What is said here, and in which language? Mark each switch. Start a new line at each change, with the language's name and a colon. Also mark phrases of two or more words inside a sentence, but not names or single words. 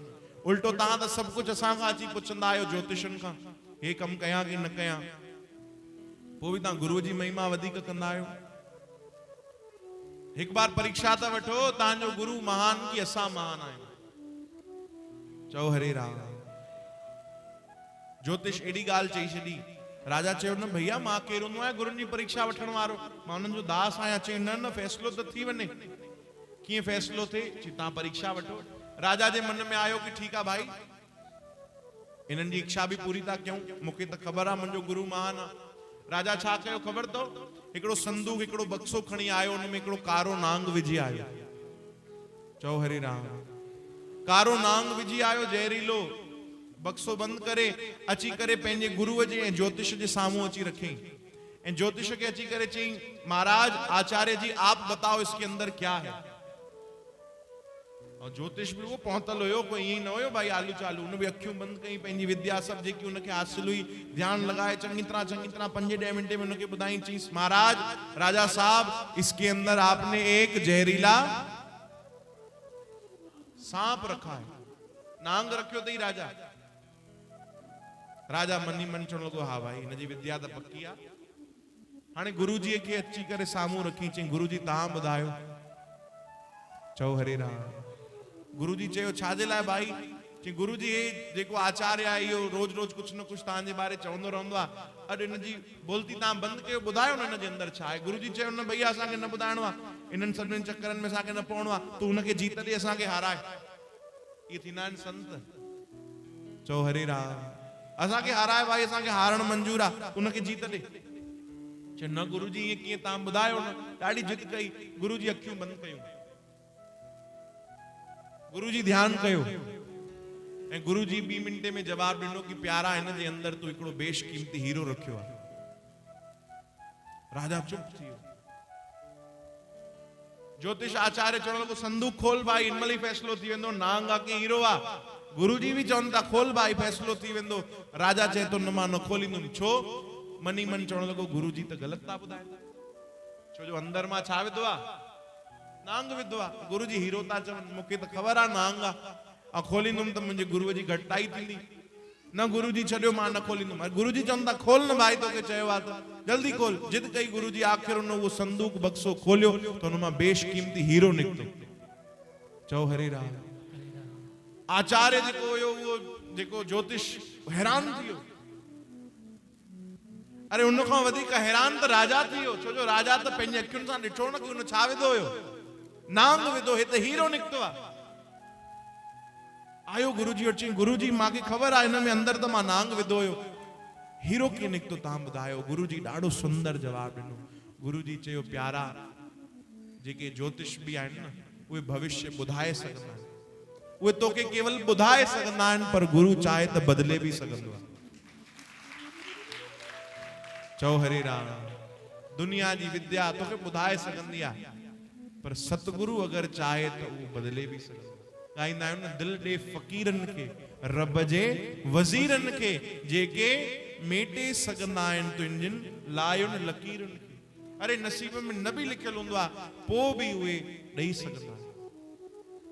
Sindhi: उल्टो तव्हां त सभु कुझु असां खां अची पुछंदा आहियो ज्योतिषनि खां, हे कमु कयां की न कयां, पोइ बि तव्हां गुरुअ जी महिमा वधीक कंदा आहियो। हिकु बार परीक्षा त वठो, तव्हांजो गुरु महान की असां महान आहियूं? चओ हरे राम। ज्योतिष एडी ॻाल्हि चई छॾी। राजा चयो न भैया, मां केरु हूंदो आहियां गुरुनि जी परीक्षा वठण वारो, मां उन्हनि जो दास आहियां। चई न न, फ़ैसिलो त थी वञे। कीअं फ़ैसिलो थिए? चई तव्हां परीक्षा वठो। राजा जे मन में आयो कि ठीकु आहे भाई, इन्हनि जी इच्छा बि पूरी था कयूं, मूंखे त ख़बर आहे मुंहिंजो गुरु महान आहे। राजा छा कयो ख़बर अथव? हिकिड़ो संदूक, हिकिड़ो बक्सो खणी आयो, हुन में हिकिड़ो कारो नांग विझी आयो। चओ हरे राम। कारो नांग विझी आयो, ज़हरीलो, बक्सो बंद करे अची करे पंहिंजे गुरुअ जे ऐं ज्योतिष जे साम्हूं अची रखी, ऐं ज्योतिष के अची करे चई
Hindi: महाराज आचार्य जी आप बताओ इसके अंदर क्या है।
Sindhi: और ज्योतिष भी वो पहुतल हुयो, कोई ईअं न हुयो भाई आलू चालू। उन भी अखियूं बंद कई, पंहिंजी विद्या सब जेकी उनखे हासिल हुई ध्यान लगाए चंगी तरह 5-10 मिनट में उनखे ॿुधाई।
Hindi: चईं महाराज राजा साहब, इसके अंदर आपने एक जहरीला सांप रखा है।
Sindhi: नांग रखियो अथई राजा। राजा मनी मन चवण लॻो हा भाई, हिन जी विद्या त पक्की आहे। हाणे गुरुजीअ खे अची करे साम्हूं रखी, चई गुरुजी तव्हां ॿुधायो। चओ हरे राम। गुरुजी चयो छाजे लाइ भाई? चई गुरुजी हे जेको आचार्य आहे इहो रोज रोज कुछ न कुछ तव्हांजे बारे चवंदो रहंदो आहे, अॼु हिनजी बोलती तव्हां बंदि कयो, ॿुधायो न हिन जे अंदर छा आहे। गुरुजी चयो न भैया, असांखे न ॿुधाइणो आहे, इन्हनि सभिनीनि चक्करनि में असांखे न पवणो आहे, तूं हुनखे जीत ॾे, असांखे हाराए। इहे थींदा आहिनि संत। चओ हरे राम। असांखे हाराए भाई, असांखे हारण मंजूर आहे, उनखे जीत ॾे। चयो न गुरुजी ईअं कीअं, तव्हां ॿुधायो न। ॾाढी जिद कई। गुरुजी अखियूं बंदि कयूं, गुरुजी ध्यान कयो, ऐं गुरुजी 2 मिंटे में जवाब ॾिनो कि प्यारा, हिन जे अंदर तूं हिकिड़ो बेशकीमती हीरो रखियो आहे। राजा चुप थी वियो। ज्योतिष आचार्य चवण लॻो संदूक खोल भाई, इन महिल ई फ़ैसिलो थी वेंदो, नांग आहे की हीरो आहे। गुरुजी भी चवनि था खोल भाई, फ़ैसिलो थी वेंदो। राजा चए थो न, मां न खोलींदुमि। छो? मनी मन चवण लॻो गुरुजी त ग़लति था ॿुधाइनि, छो जो अंदर मां छा विधो आहे? नांग विधो आहे। गुरुजी हीरो था चवनि, मूंखे त ख़बर आहे नांग आहे, ऐं खोलींदुमि त मुंहिंजे गुरुअ जी घटिताई थींदी। न गुरुजी छॾियो, मां न खोलींदुमि। गुरुजी चवनि था खोल न भाई, तोखे चयो आहे त जल्दी खोल। जिद कई गुरुजी, आख़िर उन उहो संदूक बक्सो खोलियो त हुन मां बेशकीमती हीरो निकितो। चओ हरे राम। आचार्य जेको हुयो, उहो जेको ज्योतिष, हैरान थी वियो। अरे उन खां वधीक हैरान त राजा थी वियो, छो जो राजा त पंहिंजी अखियुनि सां ॾिठो न कि उन छा विधो हुयो, नांग विधो, हे त हीरो निकितो आहे। आयो गुरुजी वटि, चई गुरुजी मांखे ख़बर आहे हिन में अंदर त मां नांग विधो हुयो, हीरो कीअं निकितो, तव्हां ॿुधायो। गुरुजी ॾाढो सुंदर जवाब ॾिनो। गुरुजी चयो प्यारा, जेके ज्योतिष बि आहिनि न, उहे भविष्य ॿुधाए सघंदा आहिनि, उहे तोखे केवल ॿुधाए सघंदा आहिनि, पर गुरु चाहे त बदिले बि सघंदो आहे। चओ हरे राम। दुनिया जी विद्या तोखे ॿुधाए सघंदी आहे, पर सतगुरु अगरि चाहे त उहो बदिले बि सघंदो। ॻाईंदा आहियूं न, दिल ॾे फ़क़ीरनि खे, रब जे वज़ीरनि खे, जेके मेटे सघंदा आहिनि तुंहिंजनि लायुनि लकीरनि खे। अरे नसीब में न बि लिखियल हूंदो आहे, पोइ बि उहे ॾेई सघंदा आहिनि।